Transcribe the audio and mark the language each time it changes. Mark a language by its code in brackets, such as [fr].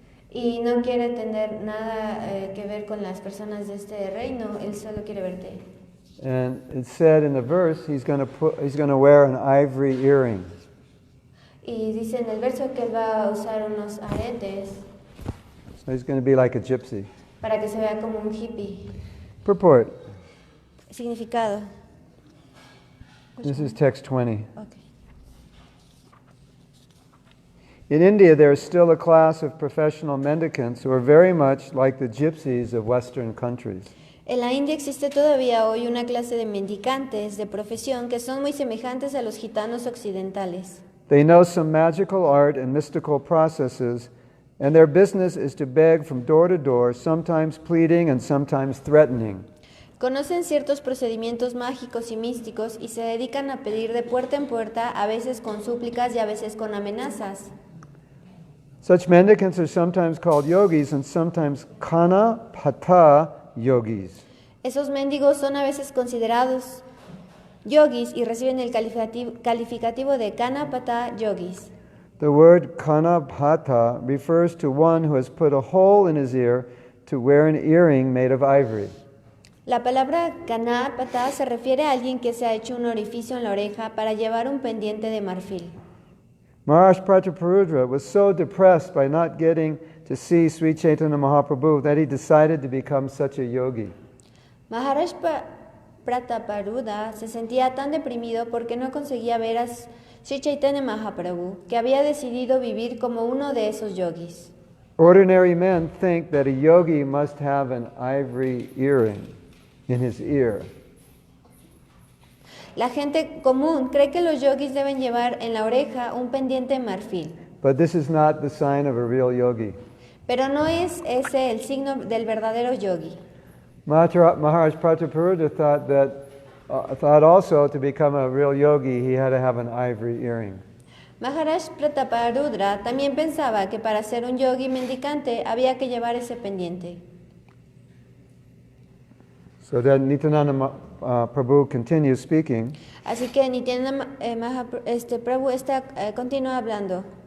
[es] Y no quiere tener nada que ver con las personas de este reino, él solo quiere verte. [en] And it's said in the verse he's going to wear an ivory earring. [es] Y dice en el verso que él va a usar unos aretes. [en] So he's going to be like a gypsy. [es] Para que se vea como un hippie. [en] Purport. [es] Significado. [en] This is text 20. Okay. In India, there is still a class of professional mendicants who are very much like the gypsies of Western countries. [es] En la India existe todavía hoy una clase de mendicantes de profesión que son muy semejantes a los gitanos occidentales. [en] They know some magical art and mystical processes, and their business is to beg from door to door, sometimes pleading and sometimes threatening. [es] Conocen ciertos procedimientos mágicos y místicos y se dedican a pedir de puerta en puerta, a veces con súplicas y a veces con amenazas. [en] Such mendicants are sometimes called yogis and sometimes kanapata yogis. [es] Esos mendigos son a veces considerados yogis y reciben el calificativo de Kanapata yogis. [en] The word kanapata refers to one who has put a hole in his ear to wear an earring made of ivory. [es] La palabra Kanapata se refiere a alguien que se ha hecho un orificio en la oreja para llevar un pendiente de marfil. [en] Maharaj Prataparudra was so depressed by not getting to see Sri Chaitanya Mahaprabhu that he decided to become such a yogi. [es] Maharaj Prataparudra se sentía tan deprimido porque no conseguía ver a Sri Chaitanya Mahaprabhu que había decidido vivir como uno de esos yogis. [en] Ordinary men think that a yogi must have an ivory earring in his ear. [es] La gente común cree que los yogis deben llevar en la oreja un pendiente de marfil. [en] But this is not the sign of a real yogi. [es] Pero no es ese el signo del verdadero yogi. [en] Maharaj Prataparudra thought also to become a real yogi he had to have an ivory earring. [es] Maharaj Prataparudra también pensaba que para ser un yogi mendicante había que llevar ese pendiente. [en] So then Nityananda Prabhu continues speaking. [es] Así que Nityananda Prabhu continúa hablando.